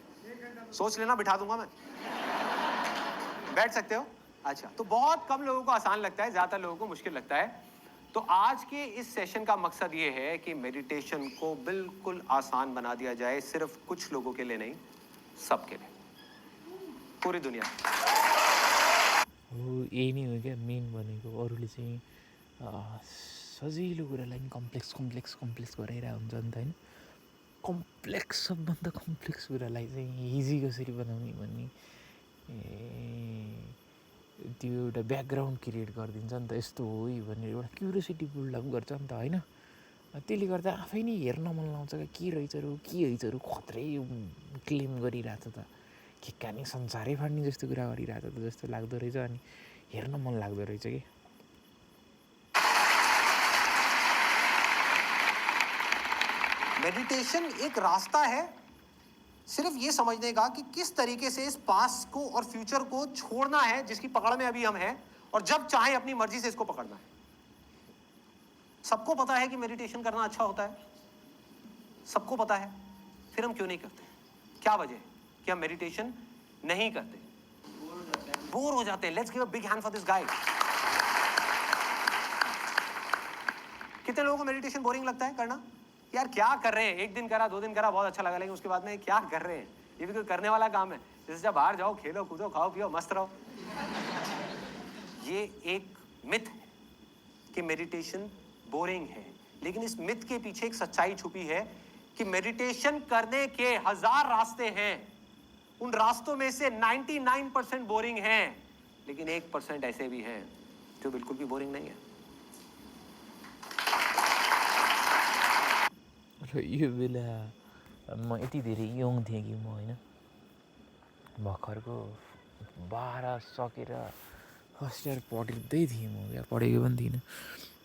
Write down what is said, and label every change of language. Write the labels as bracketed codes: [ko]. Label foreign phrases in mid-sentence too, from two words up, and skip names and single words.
[hi] सोच लेना, बिठा दूंगा मैं। बैठ सकते हो? अच्छा, तो बहुत कम लोगों को आसान लगता है, ज्यादातर लोगों को मुश्किल लगता है। तो आज के इस सेशन का मकसद ये है कि मेडिटेशन को बिल्कुल आसान बना दिया जाए, सिर्फ कुछ लोगों के लिए नहीं, सबके लिए, पूरी दुनिया। [ne] हो यही नै हो क्या मेन भनेको। अरूले चाहिँ सजिलो कुरालाई नि कम्प्लेक्स कम्प्लेक्स कम्प्लेक्स गराइरहेको हुन्छ नि त होइन। कम्प्लेक्स सबभन्दा कम्प्लेक्स कुरालाई चाहिँ इजी कसरी बनाउने भन्ने त्यो एउटा ब्याकग्राउन्ड क्रिएट गरिदिन्छ नि त। यस्तो हो भनेर एउटा क्युरियोसिटी बिल्डअप गर्छ नि त होइन। त्यसले गर्दा आफै नै हेर्न मन लाउँछ क्या, के रहेछहरू खत्रै क्लेम गरिरहेछ त, के कहानी संसारै फाड्ने जस्तो कुरा गरिरहेछ त जस्तो लाग्दो रहेछ। अनि हेर्न मन लाग्दो रहेछ कि। [hi] मेडिटेशन एक रास्ता है सिर्फ ये समझने का कि किस तरीके से इस पास्ट को और फ्यूचर को छोड़ना है जिसकी पकड़ में अभी हम हैं, और जब चाहे अपनी मर्जी से इसको पकड़ना है। सबको पता है कि मेडिटेशन करना अच्छा होता है, सबको पता है, फिर हम क्यों नहीं करते? क्या वजह है कि हम मेडिटेशन नहीं करते? बोर हो जाते हैं। [en] Let's give a big hand for this guy. [hi] कितने लोगों को मेडिटेशन बोरिंग लगता है करना? यार क्या कर रहे हैं, 1 दिन करा 2 दिन करा बहुत अच्छा लगा, लेकिन उसके बाद में क्या कर रहे हैं? ये भी कोई करने वाला काम है? जैसे जब बाहर जाओ, खेलो कूदो, खाओ पियो, मस्त रहो। ये एक मिथ है कि मेडिटेशन बोरिंग है, लेकिन इस मिथ के पीछे एक सच्चाई छुपी है कि मेडिटेशन करने के 1000 रास्ते हैं, उन रास्तों में से 99% बोरिंग हैं, लेकिन 1% ऐसे भी हैं जो बिल्कुल भी बोरिंग नहीं है। [ne] र यो बेला म यति धेरै यङ थिएँ कि म होइन, भर्खरको 12 सकेर [en] first year [ne] पढ्दै थिएँ म, क्या पढेको पनि थिइनँ।